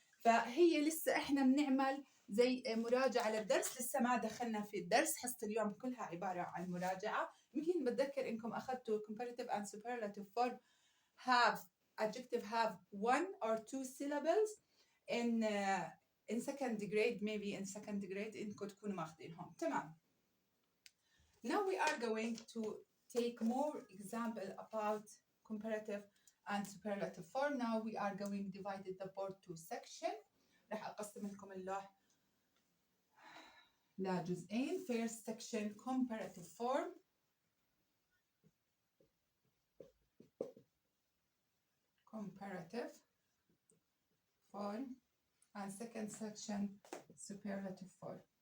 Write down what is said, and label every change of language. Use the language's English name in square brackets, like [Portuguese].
[Arabic] فهي لسه إحنا بنعمل زي مراجعة للدرس، لسه ما دخلنا في الدرس. حصة اليوم كلها عبارة عن مراجعة. يمكن بتذكر إنكم أخذتوا [English] comparative and superlative form have adjective have one or two syllables in second grade, maybe in second grade [Arabic] إنكم تكونوا ماخذينهم. تمام. [English] Now we are going to take more example about comparative and superlative form. Now we are going divided the board to section. [Arabic] رح أقسم لكم اللوح لجزئين. [English] First section comparative form. Comparative form. And second section superlative form.